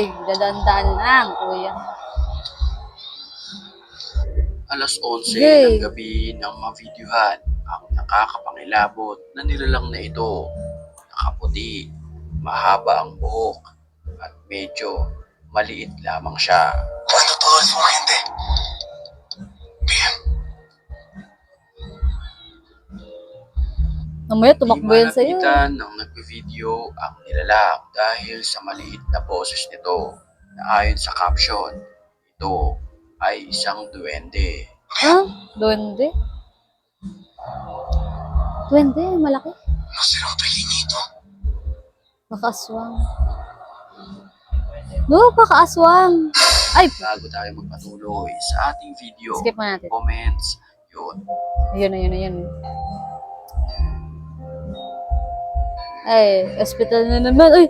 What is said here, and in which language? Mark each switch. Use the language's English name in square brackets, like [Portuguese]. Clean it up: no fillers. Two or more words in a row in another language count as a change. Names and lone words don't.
[Filipino] Dadandan lang, kuya. Alas 11 Yay. ng gabi nang mavideohan ang nakakapangilabot na nilalang na ito. Nakaputi, mahaba ang buhok, at medyo maliit lamang siya. [Spanish] Cuando todo es urgente. Bien. [Filipino] Mamaya Di tumakbo yan sa'yo. malapitan ng nagbe-video ang nilalang dahil sa maliit na boses nito na ayon sa caption, ito ay isang duwende. Ha? Duwende? Duwende, malaki. [Spanish] No será un pequeñito. [Filipino] Baka aswang. No, baka aswang. Ay! Bago tayo magpatuloy sa ating video, Skip mo natin. comments, yun. Ayun, ayun, ayun. Ay, hospital na naman. Ay!